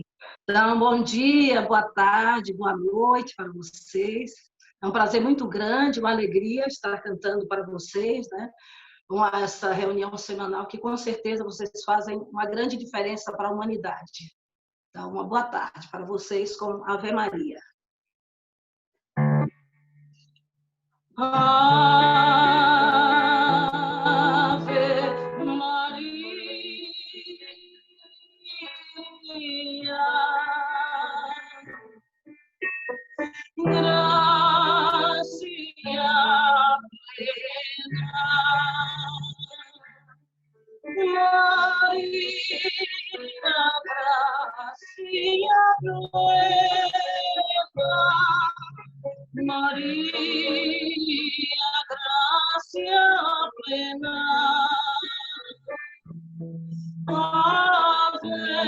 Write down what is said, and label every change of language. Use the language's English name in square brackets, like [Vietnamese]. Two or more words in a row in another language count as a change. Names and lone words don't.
[Portuguese] Então, bom dia, boa tarde, boa noite para vocês. É um prazer muito grande, uma alegria estar cantando para vocês, né? Essa reunião semanal que com certeza vocês fazem uma grande diferença para a humanidade. Então, uma boa tarde para vocês com Ave Maria. [Latin] Ave Maria, gracia plena, Maria Maria, gracia plena, Ave,